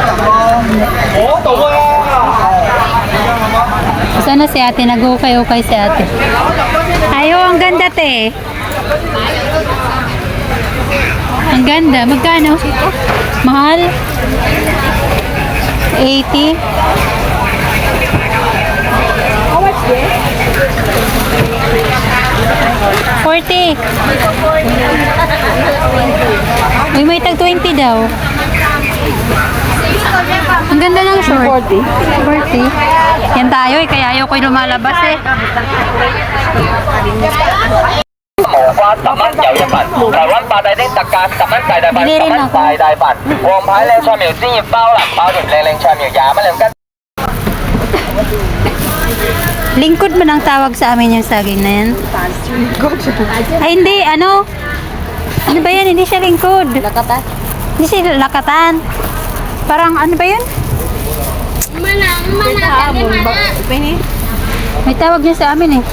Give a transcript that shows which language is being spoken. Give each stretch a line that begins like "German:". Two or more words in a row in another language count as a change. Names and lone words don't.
Filipino: Sana si ate, nag-ukay-ukay si ate. Ayo, ang ganda, te. Ang ganda. Magkano? Mahal? 80?
English: How much this?
Filipino: 40. Uy, may tag 20 daw. Ang ganda ng short. 40. 40. Yan tayo eh, kaya ayaw ko'y lumalabas eh.
Cantonese: 花10蚊有一份，台灣八大丁特價10蚊大大份，10蚊大大份，黃牌靚菜苗專業包啦，包條靚靚菜苗20蚊2斤。
Filipino: Lingkod man ang tawag sa amin yung saging na yan. Ay hindi, ano? Ano ba yan? Hindi siya lingkod. Lakatan? Hindi siya lakatan. Parang ano ba yun? May tawag niya sa amin eh.